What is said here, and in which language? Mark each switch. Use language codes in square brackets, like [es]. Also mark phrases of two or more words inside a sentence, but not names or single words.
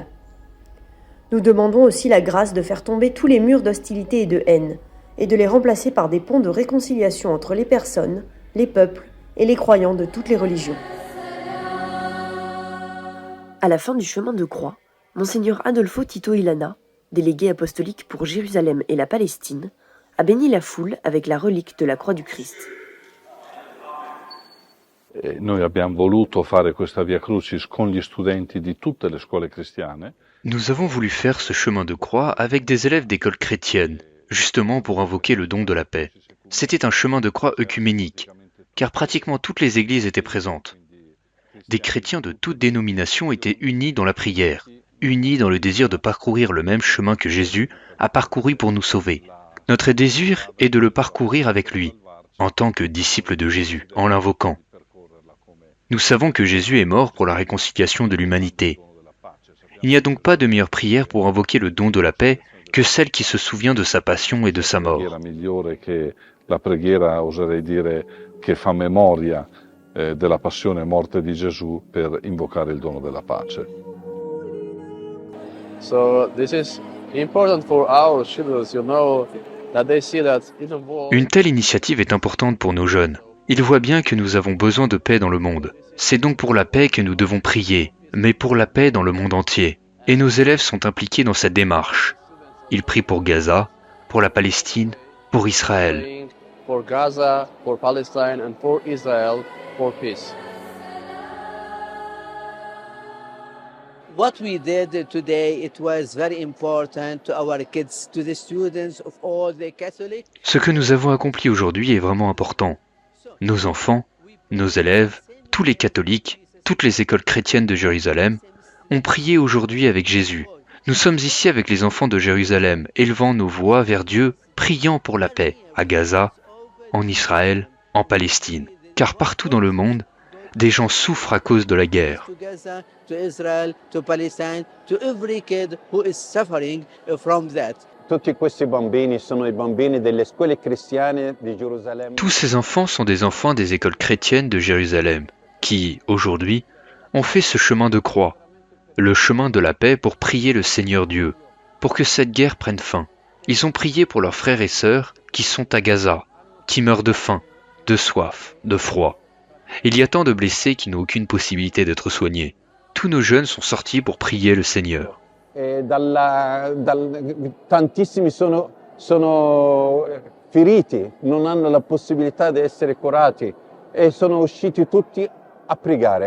[fr] Nous demandons aussi la grâce de faire tomber tous les murs d'hostilité et de haine, et de les remplacer par des ponts de réconciliation entre les personnes, les peuples et les croyants de toutes les religions. À la fin du chemin de croix, Monseigneur Adolfo Tito Ilana, délégué apostolique pour Jérusalem et la Palestine, a béni la foule avec la relique de la croix du Christ. [it] Noi abbiamo voluto fare questa Via Crucis con gli studenti di tutte le scuole cristiane. [fr] Nous avons voulu faire ce chemin de croix avec des élèves d'écoles chrétiennes, justement pour invoquer le don de la paix. C'était un chemin de croix œcuménique, car pratiquement toutes les églises étaient présentes. Des chrétiens de toutes dénominations étaient unis dans la prière, unis dans le désir de parcourir le même chemin que Jésus a parcouru pour nous sauver. Notre désir est de le parcourir avec lui, en tant que disciples de Jésus, en l'invoquant. Nous savons que Jésus est mort pour la réconciliation de l'humanité. Il n'y a donc pas de meilleure prière pour invoquer le don de la paix que celle qui se souvient de sa passion et de sa mort. [it] La preghiera, oserei dire, che fa memoria della passione e morte di Gesù per invocare il dono della pace. [en] So this is important for our children, that they see that in the world. [fr] Une telle initiative est importante pour nos jeunes. Ils voient bien que nous avons besoin de paix dans le monde. C'est donc pour la paix que nous devons prier, mais pour la paix dans le monde entier. Et nos élèves sont impliqués dans cette démarche. Ils prient pour Gaza, pour la Palestine, pour Israël. [en] For Gaza, for Palestine and for Israel, for peace. What we did today, it was very important to our kids, to the students of all the Catholic. [fr] Ce que nous avons accompli aujourd'hui est vraiment important. Nos enfants, nos élèves, tous les catholiques, toutes les écoles chrétiennes de Jérusalem ont prié aujourd'hui avec Jésus. Nous sommes ici avec les enfants de Jérusalem, élevant nos voix vers Dieu, priant pour la paix à Gaza, en Israël, en Palestine. Car partout dans le monde, des gens souffrent à cause de la guerre. [en] To Gaza, to Israel, to Palestine, to every kid who is suffering from that. [it] Tutti questi bambini sono i bambini delle scuole cristiane di Gerusalemme. [fr] Tous ces enfants sont des enfants des écoles chrétiennes de Jérusalem, qui, aujourd'hui, ont fait ce chemin de croix, le chemin de la paix pour prier le Seigneur Dieu, pour que cette guerre prenne fin. Ils ont prié pour leurs frères et sœurs qui sont à Gaza, qui meurent de faim, de soif, de froid. Il y a tant de blessés qui n'ont aucune possibilité d'être soignés. Tous nos jeunes sont sortis pour prier le Seigneur. [it] Tantissimi sono feriti, non hanno la possibilità di essere curati e sono usciti tutti a pregare.